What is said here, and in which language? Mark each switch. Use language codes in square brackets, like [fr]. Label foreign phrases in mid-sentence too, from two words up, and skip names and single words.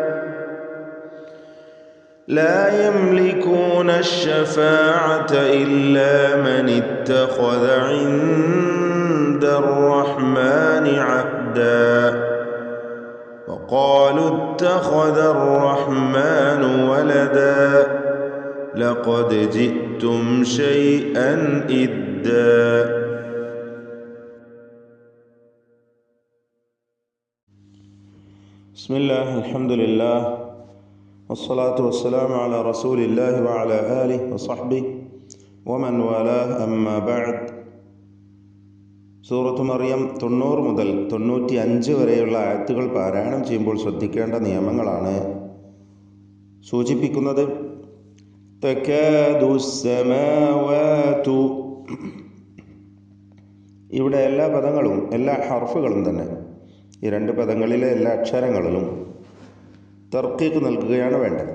[ar] لا يملكون الشفاعة إلا من اتخذ عند الرحمن عهدا وقالوا اتخذ الرحمن ولدا لقد جئتم شيئا إدا. بسم الله الحمد لله والصلاة والسلام على رسول الله وعلى آله وصحبه ومن والاه أما بعد. [ml] സൂറത്ത് മറിയം 90 മുതൽ 95 വരെയുള്ള ആയത്തുകൾ പാരായണം ചെയ്യുമ്പോൾ ശ്രദ്ധിക്കേണ്ട നിയമങ്ങളാണ് സൂചിപ്പിക്കുന്നത്. തകാദുസ്സമാവാതു, ഇവിടെ എല്ലാ പദങ്ങളും എല്ലാ ഹർഫുകളും തന്നെ ഈ രണ്ട് പദങ്ങളിലെ എല്ലാ അക്ഷരങ്ങളിലും തർക്കീക്ക് നൽകുകയാണ് വേണ്ടത്.